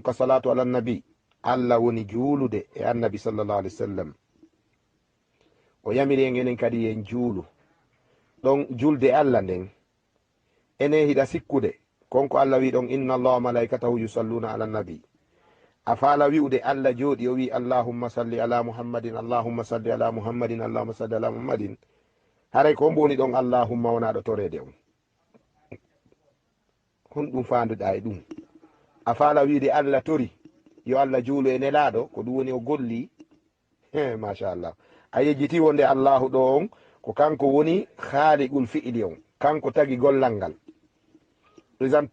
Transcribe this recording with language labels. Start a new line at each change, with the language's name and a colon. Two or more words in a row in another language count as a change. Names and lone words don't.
Fula: ka
Arabic: صلاة على نبي
Fula: allah woni juulude e annabi
Arabic: صلى الله عليه وسلم
Fula: o yamiri en enen kadi en juulu ɗon julde allah nden ene hiɗa sikkude konko allah wi ɗon
Arabic: إن الله ملائكته يصلون على نبي
Fula: a faala wi'ude allah jooɗi o wi
Arabic: اللهم صل على محمد اللهم صل على محمد اللهم صل على محمد
Fula: haray ko mboni ɗon allahumma wonaɗo torede on honɗum fanduɗa e ɗum a faala wiide allah tori yo allah juulo e nelaɗo ko ɗum woni o golli machallah a yejjiti wonde allahu ɗo on ko kanko woni
Arabic: خالق الفعل
Fula: on kanko tagi gollal ngal ɗosan